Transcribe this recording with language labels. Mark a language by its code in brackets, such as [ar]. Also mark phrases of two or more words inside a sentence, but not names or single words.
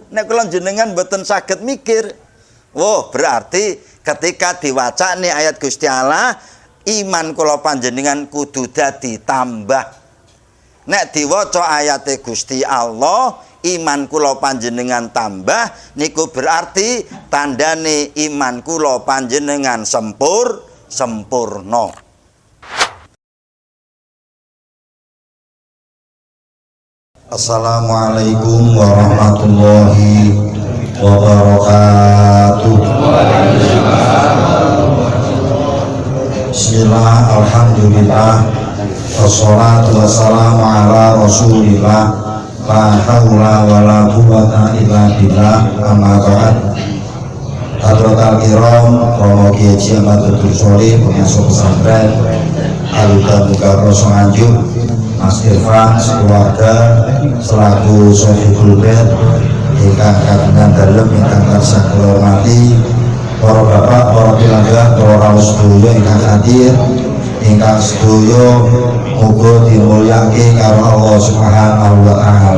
[jv] Nek kula jenengan mboten saged mikir. Oh, berarti ketika diwacane ayat Gusti Allah, iman kula panjenengan kudu dadi tambah. Nek diwaca ayate Gusti Allah, iman kula panjenengan tambah, niku berarti tandane iman kula panjenengan sempurna. [ar] السلام عليكم ورحمة الله وبركاته. بسم الله، الحمد لله، والصلاة والسلام على رسول الله، لا حول ولا قوة إلا بالله، أما بعد. حضرات الكرام, [jv] Romo Kiai Ahmad Abdul Sholih, pengasuh pesantren Al-Huda Mukarro Nganjuk, Mas Irfan sekeluarga selaku Sohibul Bed ingkang kagungan dalem ingkang tansah kula hormati, para bapak, para pilangga, para sedaya ingkang hadir, ingkang sedaya muga dimulyake karo Allah [ar] سبحانه وتعالى.